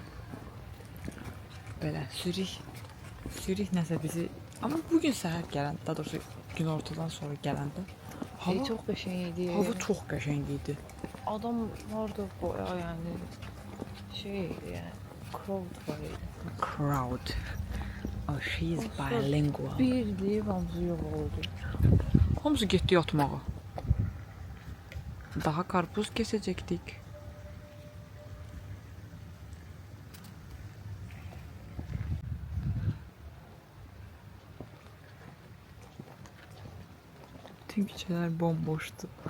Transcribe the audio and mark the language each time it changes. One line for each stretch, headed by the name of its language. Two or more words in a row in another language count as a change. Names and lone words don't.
Azerbaijani: Belə Zürih nəsə bizi... Amma bugün səhər gələndə, daha doğrusu gün ortadan sonra gələndə hava Çox qəşəng idi. Hava çox qəşəng idi. Adam vardı bayağı yəni yəni crowd var idi.
English: Crowd. Oh, she's bilingual.
Azerbaijani: Bir deyib hamısı yox oldu. Hamısı getdi yatmağa. Daha karpuz kesəcəkdik. Bütün küçələr bomboşdu.